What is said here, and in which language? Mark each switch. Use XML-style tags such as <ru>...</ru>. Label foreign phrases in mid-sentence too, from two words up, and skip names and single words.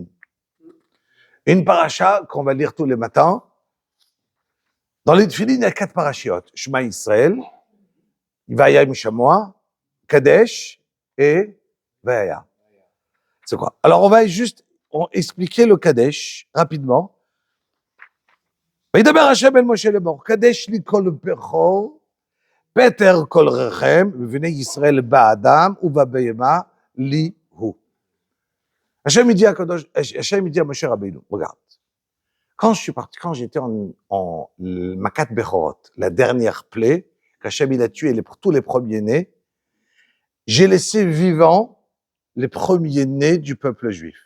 <fr>Une paracha qu'on va lire tous les matins. Dans les tefilines, il y a 4 parachiotes. Shema Israël, Vaya Mishamoa, Kadesh et Vaya. C'est quoi? Alors, on va juste expliquer le Kadesh rapidement.</fr> <he>וידבר השם אל משה לאמור, קדש לי כל בכור, פטר כל רחם, ובני ישראל באדם ובבהמה לי הוא.</he> <fr>Hachem dit à Moshe Rabbeinu, regarde, quand j'étais en</fr> <he>מכת בכורות,</he> <fr>la dernière plaie, qu'Hachem il a tué tous les premiers-nés, j'ai laissé vivants les premiers-nés du peuple juif.</fr>